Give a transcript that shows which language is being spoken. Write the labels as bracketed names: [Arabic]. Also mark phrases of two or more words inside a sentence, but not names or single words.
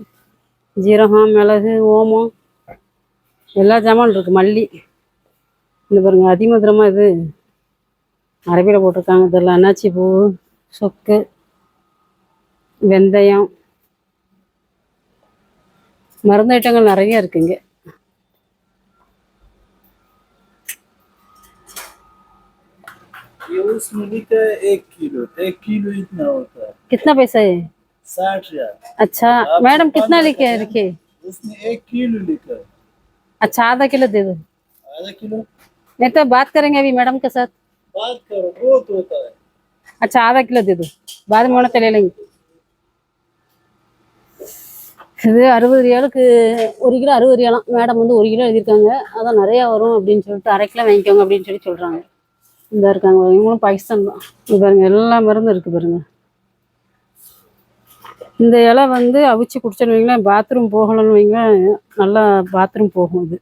[Tamil] ஜீரகம், மிளகு, ஓமம் எல்லா ஜாமான் இருக்குது. மல்லி இந்த பாருங்க, அதிமதுரமாக இது அரபியில் போட்டிருக்காங்க. இதெல்லாம் அன்னாச்சி பூ, சொக்கு, வெந்தயம், மருந்து ஐட்டங்கள் நிறைய இருக்குங்க. [Hindi] ये उसमें लिखा है 1 किलो, 1 किलो इतना होता है कितना पैसा है? 60 रियाल। अच्छा मैडम, कितना लिखे रखे? उसमें 1 किलो लिखा है। अच्छा आधा किलो दे दो। आधा किलो नहीं तो बात करेंगे अभी मैडम के साथ। बात करो, बहुत होता है। अच्छा आधा किलो दे दो, बाद में उन्हें ले लेंगे. [Tamil] இது 60 ரியாலுக்கு 1 கிலோ 60 ரியாலாம். மேடம் வந்து 1 கிலோ எழுதியிருக்காங்க. அதான் நிறையா வரும் அப்படின்னு சொல்லிட்டு அரை கிலோ வாங்கிக்கோங்க அப்படின்னு சொல்லி சொல்கிறாங்க. இந்த இருக்காங்க, இவங்களும் பாகிஸ்தான் தான். இது பாருங்க, எல்லா மருந்தும் இருக்குது பாருங்க. இந்த இலை வந்து அவிச்சு குடிச்சோன்னு வைங்களேன், பாத்ரூம் போகலன்னு வைங்களேன், நல்லா பாத்ரூம் போகும் இது.